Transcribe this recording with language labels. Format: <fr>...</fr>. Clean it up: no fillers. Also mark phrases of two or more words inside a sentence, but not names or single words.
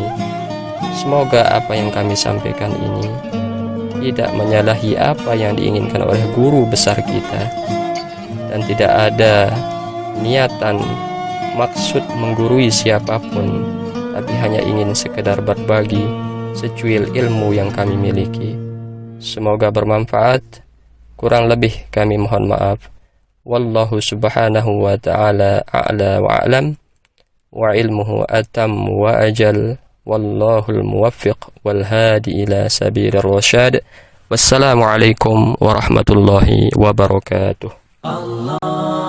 <id>Semoga apa yang kami sampaikan ini tidak menyalahi apa yang diinginkan oleh guru besar kita, dan tidak ada niatan maksud menggurui siapapun, tapi hanya ingin sekedar berbagi secuil ilmu yang kami miliki. Semoga bermanfaat. Kurang lebih kami mohon maaf.</id> <ar>والله سبحانه وتعالى أعلى وأعلم وعلمه أتم وأجل والله الموفق والهادي إلى سبيل الرشاد. والسلام عليكم ورحمة الله وبركاته. Allah</ar>